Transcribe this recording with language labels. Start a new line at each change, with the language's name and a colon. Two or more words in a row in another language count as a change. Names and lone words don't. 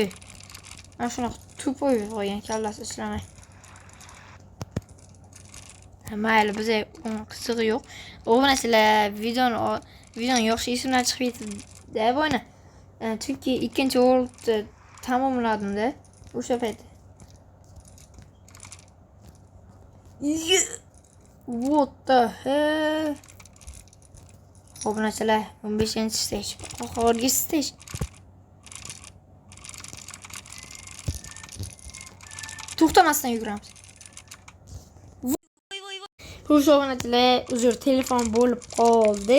Uzbek: Mana shuni tupoy qo'ygan, kallasi ishlamay. Mayli, bizga qizig'i yo'q. Obunachilar videoni yaxshi esimdan chiqib ketdi bo'yna. Chunki ikkinchi o'rinni tamomladim-da o'sha paytda.
English: What the hell?
Uzbek: Obunachilar 15-stage. Oxirgi stage. To'xtamasdan yuguramiz. Xo'sh, obunachilar, uzr, telefon bo'lib qoldi.